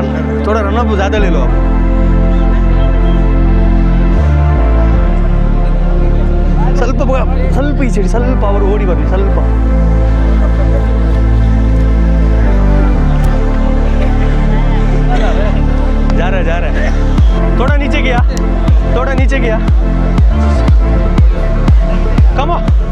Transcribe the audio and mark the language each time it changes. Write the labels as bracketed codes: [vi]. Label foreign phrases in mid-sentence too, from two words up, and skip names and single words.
[hi] थोड़ा [en] run up [hi] ज़्यादा ले लो. [kn] ಸ್ವಲ್ಪ ಈಚೆ, ಸ್ವಲ್ಪ ಅವರು ಓಡಿ ಬರಲಿ. [hi] ಸ್ವಲ್ಪ जा रहा है. थोड़ा नीचे गया. [en] Come on.